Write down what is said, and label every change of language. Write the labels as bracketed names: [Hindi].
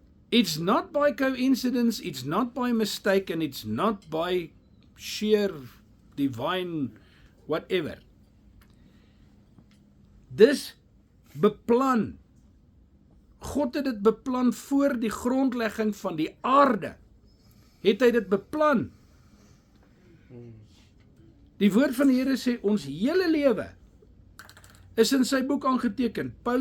[English] It's not by coincidence, it's not by mistake, and it's not by sheer divine whatever. [Afrikaans] Dis beplan. God het dit beplan voor die grondlegging van die aarde. Het hy dit beplan? Die woord van die Here sê, ons hele lewe is in sy boek aangeteken.